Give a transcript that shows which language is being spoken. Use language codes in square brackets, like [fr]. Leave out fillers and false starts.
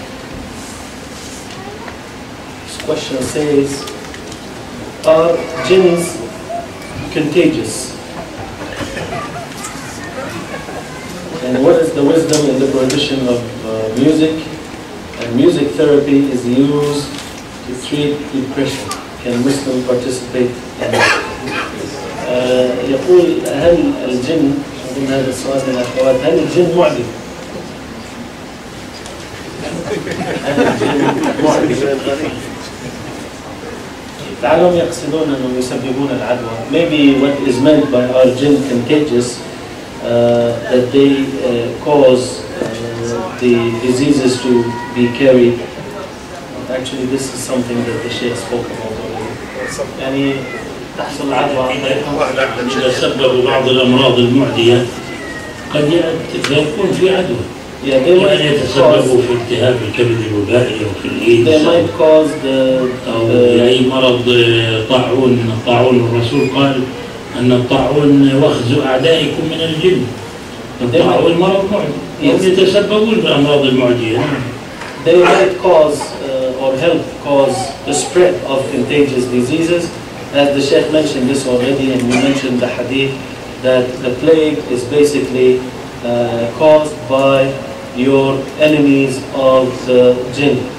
[en] This question says, are jinns contagious? And what is the wisdom in the prohibition of music? And music therapy is used to treat depression. Can Muslim participate in it? [ar] يقول هل الجن، أظن هذا السؤال من الأخوات، هل الجن معدي؟ لعلهم يقصدون أنهم يسببون العدوى. [en] Maybe what is meant by are jinn contagious, that they cause the diseases to be carried. Actually, this is something that the Sheikh spoke about already. [ar] يعني تحصل العدوى إذا سببوا بعض الأمراض المعدية قد يكون في عدوى. يعني يتسببوا في التهاب الكبد الوبائي أو في الإيدز أو أي مرض طاعون. الرسول قال أن الطاعون وخز أعدائكم من الجن. الطاعون مرض معدي، هم يتسببون بالأمراض المعدية. [en] They might cause or help cause the spread of contagious diseases, as the Sheikh mentioned this already, and we mentioned the hadith that the plague is basically caused by your enemies of the jinn.